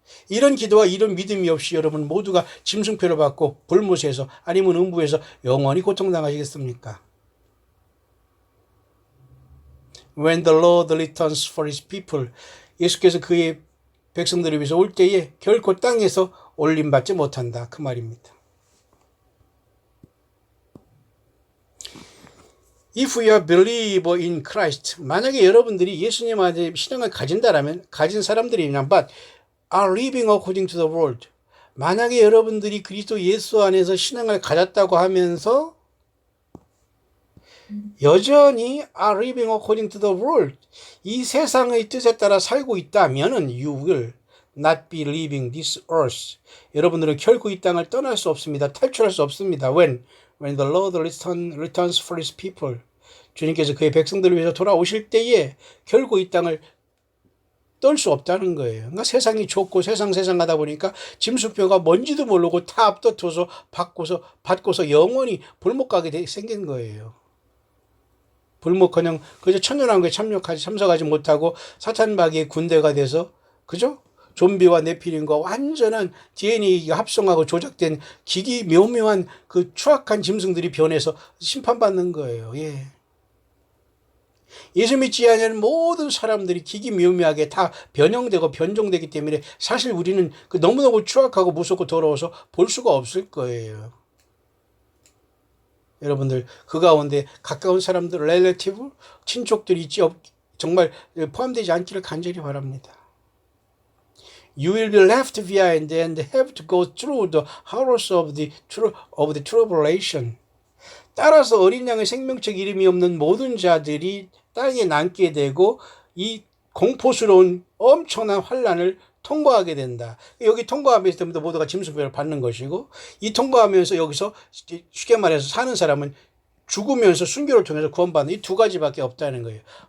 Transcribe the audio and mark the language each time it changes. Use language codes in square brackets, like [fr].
[ko] 이런 기도와 이런 믿음이 없이 여러분 모두가 짐승표를 받고 불못에서 아니면 음부에서 영원히 고통당하시겠습니까? [en] When the Lord returns for his people, [ko] 예수께서 그의 백성들을 위해서 올 때에 결코 땅에서 올림받지 못한다. 그 말입니다. [en] If you are believer in Christ, [ko] 만약에 여러분들이 예수님한테 신앙을 가진다라면, 가진 사람들이면, [en] but are living according to the world. [ko] 만약에 여러분들이 그리스도 예수 안에서 신앙을 가졌다고 하면서 여전히 [en] are living according to the world, [ko] 이 세상의 뜻에 따라 살고 있다면은 [en] you will not be leaving this earth. [ko] 여러분들은 결코 이 땅을 떠날 수 없습니다. 탈출할 수 없습니다. [en] When the Lord returns for his people. [ko] 주님께서 그의 백성들을 위해서 돌아오실 때에 결코 이 땅을 떨 수 없다는 거예요. 그러니까 세상이 좁고 세상 하다 보니까 짐승표가 뭔지도 모르고 다 앞다퉈서 받고서 영원히 불못 가게 생긴 거예요. 불목커녕 그저 천년왕국에 참석하지 못하고 사탄 마귀의 군대가 돼서, 그죠? 좀비와 네피림과 완전한 DNA가 합성하고 조작된 기기 묘묘한 그 추악한 짐승들이 변해서 심판받는 거예요. 예. 예수 믿지 않는 모든 사람들이 기기묘묘하게 다 변형되고 변종되기 때문에 사실 우리는 그 너무너무 추악하고 무섭고 더러워서 볼 수가 없을 거예요. 여러분들 그 가운데 가까운 사람들, 렐레티브, 친족들이 있지 정말 포함되지 않기를 간절히 바랍니다. [en] You will be left behind and have to go through the horrors of the tribulation. [ko] 따라서 어린 양의 생명책 이름이 없는 모든 자들이 땅에 남게 되고 이 공포스러운 엄청난 환란을 통과하게 된다. 여기 통과하면서 모두가 짐승표를 받는 것이고, 이 통과하면서 여기서 쉽게 말해서 사는 사람은 죽으면서 순교를 통해서 구원받는 이 두 가지밖에 없다는 거예요.